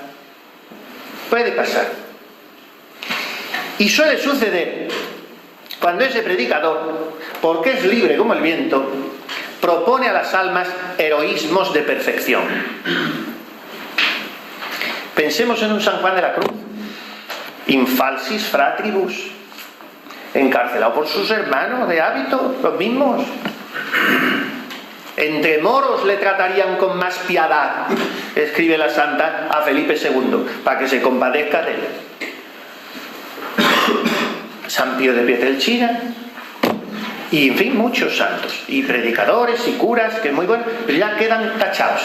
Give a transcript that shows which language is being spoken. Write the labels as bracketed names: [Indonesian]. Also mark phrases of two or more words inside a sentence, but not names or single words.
[Spanish] Puede pasar. Y suele suceder cuando ese predicador, porque es libre como el viento, propone a las almas heroísmos de perfección. Pensemos en un San Juan de la Cruz, [Latin] in falsis fratribus, [Spanish] encarcelado por sus hermanos de hábito, los mismos. Entre moros le tratarían con más piedad, escribe la santa a Felipe II, para que se compadezca de él. San Pío de Pietrelcina, y en fin, muchos santos, y predicadores, y curas, que es muy bueno, pero ya quedan tachados.